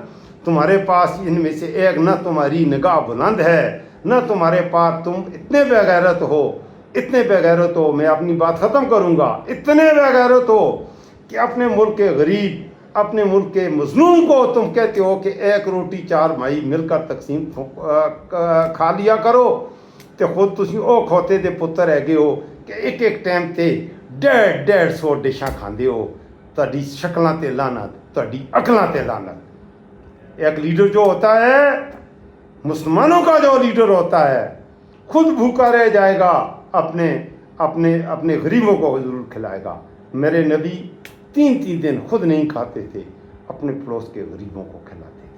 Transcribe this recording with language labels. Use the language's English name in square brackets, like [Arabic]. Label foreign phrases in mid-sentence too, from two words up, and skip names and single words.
[Urdu] تمہارے پاس ان میں سے ایک نہ تمہاری نگاہ بلند ہے، نہ تمہارے پاس، تم اتنے بے غیرت ہو، اتنے بے غیرت ہو. میں اپنی بات ختم کروں گا. اتنے بے غیرت ہو کہ اپنے ملک کے غریب، اپنے ملک کے مظلوم کو تم کہتے ہو کہ ایک روٹی 4 بھائی مل کر تقسیم کھا لیا کرو، تو خود [Punjabi] تسی او کھوتے دے پتر ہے گے ہو کہ ایک ٹائم تے 150 ڈشاں کھاندے ہو. تہاڈی شکلاں تے لعنت، تہاڈی عقلاں تے لعنت. [Urdu] ایک لیڈر جو ہوتا ہے، مسلمانوں کا جو لیڈر ہوتا ہے، خود بھوکا رہ جائے گا، اپنے غریبوں کو ضرور کھلائے گا. میرے نبی 3 دن خود نہیں کھاتے تھے، اپنے پڑوس کے غریبوں کو کھلاتے تھے.